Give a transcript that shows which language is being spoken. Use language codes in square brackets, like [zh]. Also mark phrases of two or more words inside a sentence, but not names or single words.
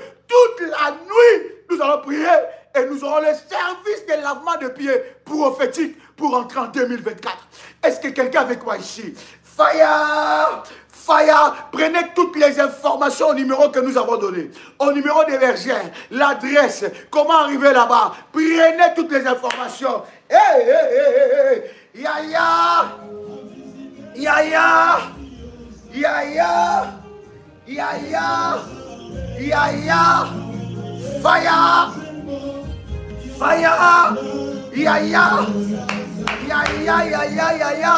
[fr] Toute la nuit, nous allons prier et nous aurons le service de lavement de pieds prophétique pour entrer en 2024. Est-ce que quelqu'un avec moi ici? [en] Fire! Fire! [fr] Prenez toutes les informations au numéro que nous avons donné. Au numéro des bergers, l'adresse, comment arriver là-bas. Prenez toutes les informations. Hey, hey, hey, hey, hey. Ya ya! Ya ya! Ya ya! Ya ya! Ya ya! [en] Fire! Fire! Ya ya! Ya ya ya ya ya ya!